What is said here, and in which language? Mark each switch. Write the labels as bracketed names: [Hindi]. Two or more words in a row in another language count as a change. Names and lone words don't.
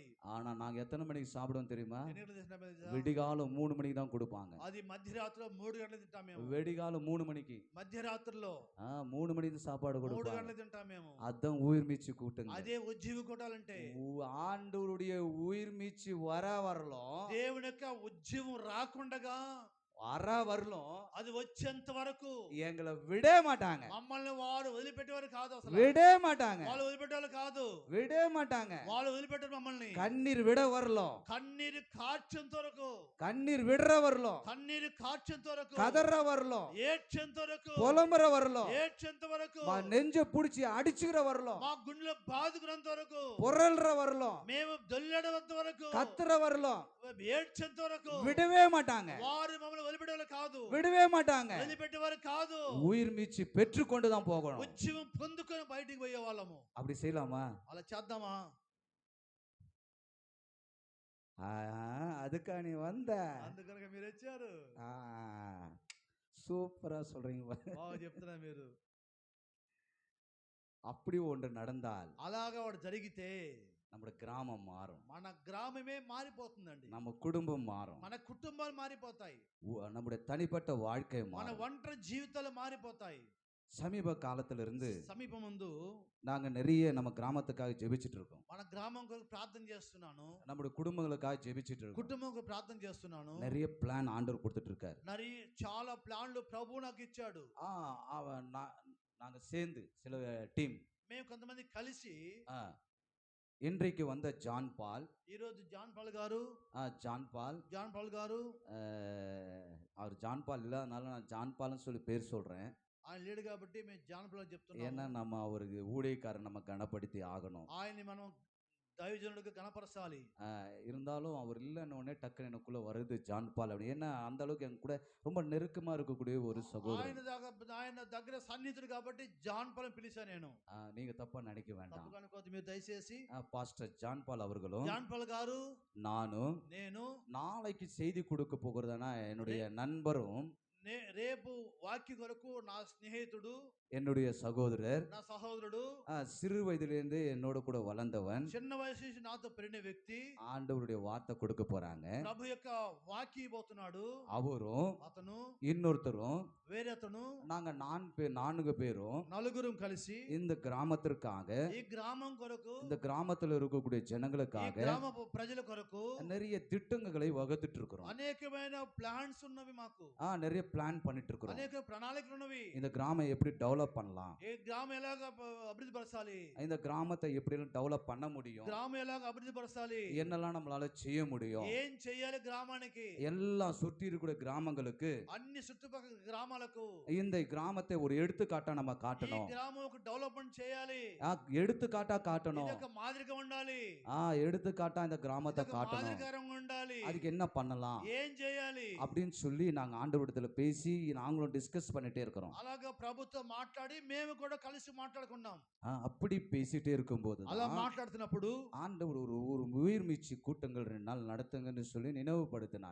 [Tamil] ஆனா நாங்க ఎத்தனை మணிకి சாப்பிடுவோம் தெரியுமா? [Telugu] ఎన్ని గంటలు తింటామో తెలుసా? [Tamil] விடிகாலம் 3 மணிக்கு தான் கொடுப்பாங்க. [Telugu] అది మధ్యరాత్రిలో 3 గంటలకు తింటాం మేము. [Tamil] விடிகாலம் 3 மணிக்கு. [Telugu] మధ్యరాత్రిలో [Tamil] 3 மணிக்கு சாப்பாடு 3 கொடுப்பாங்க. [Telugu] గంటలకు తింటాం మేము. [Tamil] அதான் உயிர் மீச்சு கூட்டுங்க. [Telugu] అదే ఉజ్జీవి కొట్టాలంటే [Tamil] ஆண்டவருடைய உயிர் மீச்சு வரலும் [Telugu] దేవుని యొక్క ఉజ్జీవం రాకుండగా [Tamil] வரலும் [Telugu] అది వచ్చేంత వరకు [Tamil] எங்களை விடவே மாட்டாங்க. [Telugu] మమ్మల్ని వాడు వదిలిపెట్టేవారు కాదు. అసలు [Tamil] விடவே மாட்டாங்க. [Telugu] వాళ్ళు వదిలిపెట్టేవాళ్ళు కాదు. [Tamil] விடவே மாட்டாங்க. [Telugu] వాళ్ళు వదిలిపెట్టారు మమ్మల్ని. [Tamil] கண்ணீர் விட வரலும் [Telugu] కన్నీరు కార్చేంత వరకు, [Tamil] கண்ணீர் விடுற வரலும் [Telugu] కన్నీరు కార్చేంత వరకు, [Tamil] கதற வரலும் [Telugu] ఏడ్చేంత వరకు, [Tamil] புலம்புற வரலும் [Telugu] ఏడ్చేంత వరకు, [Tamil] நெஞ்ச புடிச்சு அடிச்சுக்கிற வரலும் [Telugu] మా గుండెలో బాదుకున్నంత వరకు, [Tamil] புரள்ற வரலும் [Telugu] మేము దొల్లెడవంత వరకు, [Tamil] கத்துற வரலும் [Telugu] ఏడ్చేంత వరకు [Tamil] விடவே மாட்டாங்க. [Telugu] వారు మమ్మల్ని వదిలిపెట్టేవాళ్ళు కాదు. [Tamil] விடவே மாட்டாங்க. [Telugu] వదిలిపెట్టేవారు కాదు. [Tamil] உயிர் மீச்சு பெற்று கொண்டு தான் போகணும். [Telugu] ఉజ్జీవం పొందుకొని బయటికి పోయే వాళ్ళము. [Tamil] அப்படி செய்யலாமா? [Telugu] అలా చేద్దామా? [Tamil] அதுக்கா நீ வந்த? [Telugu] అందుకనక మీరు వచ్చారు. [Tamil] சூப்பரா சொல்றீங்க. [Telugu] బాగా చెప్తున్నా మీరు. [Tamil] அப்படி ஒன்று நடந்தால் [Telugu] అలాగా వాడు జరిగితే [Tamil] நம்முடைய கிராமம் மாறும். [Telugu] మన గ్రామమే మారిపోతుందండి. [Tamil] நம்ம குடும்பம் மாறும். [Telugu] మన కుటుంబాలు మారిపోతాయి. [Tamil] நம்முடைய தனிப்பட்ட வாழ்க்கை [Telugu] మన [Tamil] மாறும். [Telugu] ఒంటరి జీవితాలు మారిపోతాయి. [Tamil] சமீப காலத்துல இருந்து [Telugu] సమీప ముందు [Tamil] நாங்க நிறைய நம்ம கிராமத்துக்காக ஜெபிச்சிட்டு இருக்கோம். [Telugu] మన గ్రామం కొరకు ప్రార్థన చేస్తున్నాను. [Tamil] நம்முடைய குடும்பங்களுக்காக ஜெபிச்சிட்டு இருக்கோம். [Telugu] కుటుంబం కొరకు ప్రార్థన చేస్తున్నాను. [Tamil] நிறைய பிளான் ஆண்டவர் கொடுத்துட்டு இருக்காரு. [Telugu] చాలా ప్లాన్లు ప్రభు నాకు ఇచ్చాడు. [Tamil] நாங்க சேர்ந்து சில டீம் [Telugu] మేము కొంతమంది కలిసి [Tamil] இன்றைக்கு வந்த ஜான் பால், [Telugu] ఈ రోజు జాన్ పాల్ గారు, [Tamil] ஜான் பால் அவர் ஜான் பால் இல்லாதனால நான் ஜான் பால்னு சொல்லி பேர் சொல்றேன். [Telugu] ఆయన లేడు కాబట్టి మేము జాన్ పాల్ చెప్తున్నాము. [Tamil] ஏன்னா நம்ம அவருக்கு ஊழியக்காரர் நம்ம கனப்படுத்தி ஆகணும். [Telugu] ఆయన్ని మనం దైవజనుడికి కనపరచాలి. [Tamil] இருந்தாலும் அவர் இல்லைன்னு உடனே டக்குன்னு எனக்குள்ள வருது ஜான் பால் அப்படி. ஏன்னா அந்த அளவுக்கு என் கூட ரொம்ப நெருக்கமா இருக்கக்கூடிய ஒரு சகோதரர். [Telugu] ఆయన దగ్గర సన్నిహితుడు కాబట్టి జాన్ పాల్ పిలిచా నేను. [Tamil] நீங்க தப்பா நினைக்க வேண்டாம். [Telugu] తప్పుగా అనుకోవద్దు మీరు దయచేసి. [Tamil] பாஸ்டர் ஜான் பால் அவர்களும் [Telugu] జాన్ పాల్ గారు, [Tamil] நானும் [Telugu] నేను [Tamil] நாளைக்கு செய்தி கொடுக்க போகிறதுனா என்னுடைய நண்பரும், [Telugu] రేపు వాక్య కొరకు నా స్నేహితుడు, [Tamil] என்னுடைய சகோதரர், [Telugu] నా సహోదరుడు, [Tamil] சிறு வயதிலிருந்து என்னோட கூட வளர்ந்தவன், [Telugu] చిన్న వయసు నుంచి నాతో పెరిగిన వ్యక్తి [Tamil] ஆண்டவருடைய வார்த்தை கொடுக்க போறாங்க. [Telugu] ప్రభు యొక్క వాక్య పోతున్నాడు. [Tamil] அவரும் [Telugu] అతను [Tamil] இன்னொருத்தரும் [Telugu] వేరే అతను [Tamil] நாங்க 4 பேரும் [Telugu] నలుగురు కలిసి [Tamil] இந்த கிராமத்திற்காக, [Telugu] ఈ గ్రామం కొరకు, [Tamil] இந்த கிராமத்துல இருக்கக்கூடிய [Telugu] ఈ [Tamil] ஜனங்களுக்காக [Telugu] గ్రామ ప్రజల కొరకు [Tamil] நிறைய திட்டங்களை வகுத்துட்டு இருக்கிறோம். [Telugu] అనేకమైన ప్లాన్స్ ఉన్నవి మాకు. [Tamil] நிறைய பிளான் பண்ணிட்டு இருக்கிறோம். [Telugu] అనేక ప్రణాళికలు ఉన్నవి. [Tamil] இந்த கிராமம் எப்படி டெவலப் பண்ணலாம், [Telugu] ఏ గ్రామం ఎలాగ అభివృద్ధి పరచాలి, [Tamil] இந்த கிராமத்தை எப்படி டெவலப் பண்ண முடியும், [Telugu] గ్రామం ఎలాగ అభివృద్ధి పరచాలి, [Tamil] என்னெல்லாம் நம்மளால செய்ய முடியும், [Telugu] ఏం చేయాలి గ్రామానికి, [Tamil] எல்லாம் சுற்றி இருக்கிற கிராமங்களுக்கு, [Telugu] అన్ని చుట్టుపక్కల గ్రామాలకు [Tamil] இந்த கிராமத்தை ஒரு எடுத்துக்காட்டா நம்ம [Telugu] ఈ [Tamil] காட்டணும். [Telugu] గ్రామం ఒక డెవలప్మెంట్ చేయాలి. [Tamil] எடுத்துக்காட்டா [Telugu] ఇది [Tamil] காட்டணும். [Telugu] ఒక మాదిరిగా ఉండాలి. [Tamil] எடுத்துக்காட்டா இந்த கிராமத்தை [Telugu] ఇది ఒక [Tamil] காட்டணும். [Telugu] మాదిరికరంగా ఉండాలి. [Tamil] அதுக்கு என்ன பண்ணலாம் [Telugu] ఏం చేయాలి [Tamil] அப்படின்னு சொல்லி நாங்க ஆண்டவரிடத்துல பேசி நாங்களும் டிஸ்கஸ் பண்ணிட்டே இருக்கிறோம். [Telugu] అలాగా ప్రభుతో మాట్లాడి మేము కూడా కలిసి మాట్లాడుకున్నాం. [Tamil] அப்படி பேசிட்டே இருக்கும்போது [Telugu] అలా [Tamil] தான் [Telugu] మాట్లాడుతున్నప్పుడు [Tamil] ஆண்டவர் ஒரு ஒரு உயிர் மீட்சி கூட்டங்கள் 2 நாள் நடத்துங்கன்னு சொல்லி நினைவுபடுத்தினார்.